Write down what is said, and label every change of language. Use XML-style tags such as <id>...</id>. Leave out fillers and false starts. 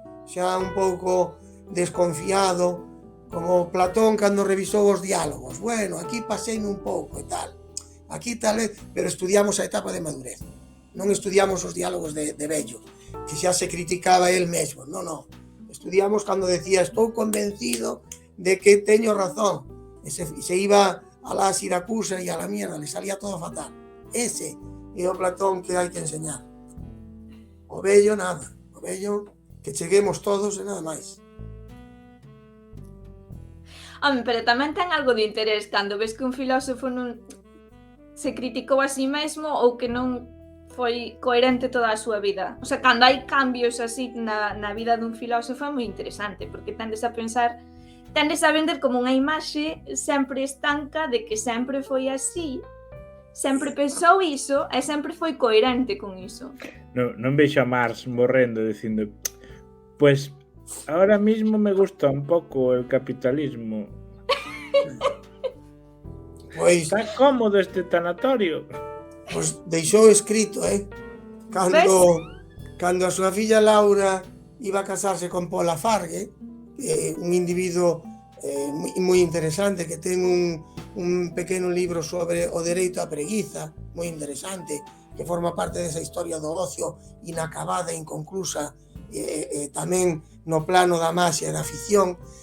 <gl>Xa un pouco desconfiado, como Platón cando revisou os diálogos. Bueno, aquí paseime un pouco e tal. Aquí tal vez, pero estudiamos a etapa de madurez. Non estudiamos os diálogos de vello, que xa se criticaba el mesmo. Non. Estudiamos cando decía, estou convencido de que teño razón.</gl> <es>E se iba a la Siracusa e a la mierda, le salía todo fatal.</es> <gl>Ese é o Platón que hai que enseñar. O vello nada, o vello que cheguemos todos e nada máis. Pero tamén ten algo de interés cando ves que un filósofo non se criticou a si mesmo ou que non foi coherente toda a súa vida. O sea, cando hai cambios así na vida dun filósofo é moi interesante, porque tendes a pensar, tendes a vender como unha imaxe sempre estanca de que sempre foi así, sempre pensou iso e sempre foi coherente con iso. Non vexo a Marx morrendo dicindo</gl> <es>pues ahora mismo me gusta un pouco el capitalismo.</es> <gl>Pois, Está cómodo este tanatorio. pois deixou escrito, cando a súa filla Laura iba a casarse con Paul Lafargue, un individuo moi interesante que ten un pequeno libro sobre o dereito á preguiza, moi interesante, que forma parte desa historia do ocio inacabada, inconclusa, tamén no plano da maxia e da ficción.</gl>